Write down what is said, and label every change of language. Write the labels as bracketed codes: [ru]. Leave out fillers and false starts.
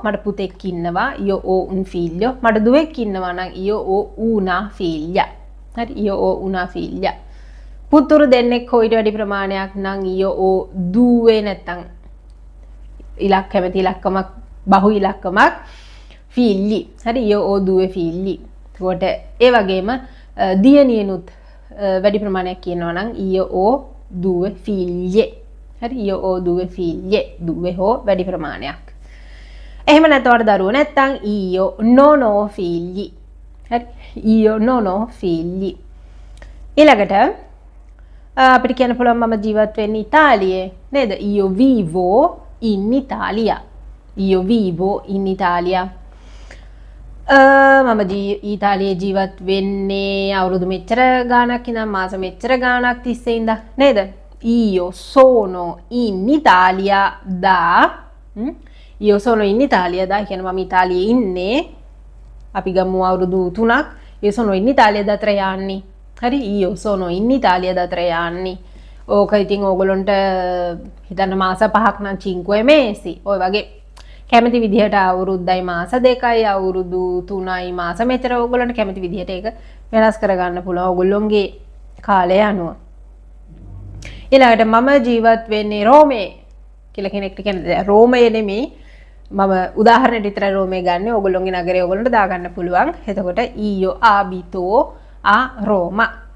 [si] මට පුතෙක් ඉන්නවා [it] io ho un figlio. [si] මට දුවෙක් ඉන්නවා නම් [it] io ho una figlia. හරි io ho una figlia. [si] පුතුරු දෙන්නෙක් හොයිට වැඩි ප්‍රමාණයක් නම් [it] io ho due [si] නැත්තම් ඉලක්කමක් බහු ඉලක්කමක් [it] figli. හරි io ho due figli. [si] ඒකට ඒ වගේම දියණියනුත් වැඩි ප්‍රමාණයක් කියනවා නම් [it] io ho due figlie. හරි io ho due figlie. [si] due හෝ වැඩි ප්‍රමාණයක්. එහෙම නැත්නම් දරුවෝ නැත්නම් [it] io non ho figli. හරි io non ho figli. [si] ඊළඟට අපිට කියන්න පුළුවන් මම ජීවත් වෙන්නේ ඉතාලියේ නේද? [it] io vivo in Italia. io vivo in Italia. [si] මම ඊතාලියේ ජීවත් වෙන්නේ අවුරුදු මෙච්චර ගාණක් ඉඳන් මාස මෙච්චර ගාණක් තිස්සේ ඉඳන් නේද? [it] io sono in Italia da io sono in Italia da [si] කියන්නේ මම ඉතාලියේ ඉන්නේ. අපි ගමු අවුරුදු 3ක්. [it] io sono in Italia da 3 anni. හරි io sono in Italia da 3 anni. [si] ඕක ඉතින් ඕගොල්ලන්ට හිතන්න මාස 5ක් නම් [it] 5 mesi. [si] ඔය වගේ කැමති විදිහට අවුරුද්දයි මාස 2යි අවුරුදු 3යි මාස මෙතර ඕගොල්ලන්ට කැමති විදිහට ඒක වෙනස් කරගන්න පුළුවන් ඕගොල්ලොන්ගේ කාලය අනුව. ඊළඟට මම ජීවත් වෙන්නේ රෝමේ කියලා කෙනෙක්ට කියන්නේ රෝමයේ නෙමෙයි මම උදාහරණයක් විතරයි රෝමේ ගන්න. ඕගොල්ලොන්ගේ නගරේ ඕගොල්ලන්ට දාගන්න පුළුවන්. එතකොට [it] io abito a Roma.